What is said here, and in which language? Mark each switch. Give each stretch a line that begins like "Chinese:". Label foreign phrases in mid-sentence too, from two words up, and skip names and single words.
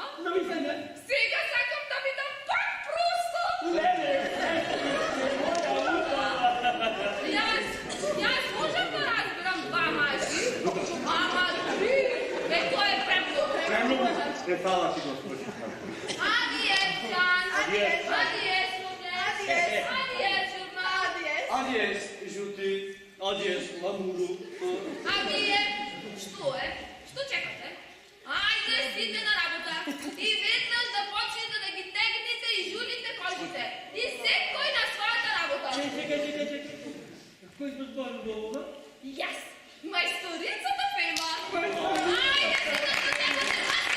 Macedonian: Навистина. Сега сакам да бидам пак просто. Леле, Јас можам да разбирам два мажи, ама три, тоа е премногу. премногу. Фала ти, Господи. Адиес, Jan. Адиес. Адиес, Модес. Адиес, Журна. Адиес, жути, адиес, ламуру. А вие, што е? Што чекате? Ајде, сите на работа. И веднаш да почнете да ги тегнете и жулите колбите. И секој на својата работа. Чекай. Кој го зборил до ова? Јас, мајсторицата Фема. Ајде, сите да тегнете на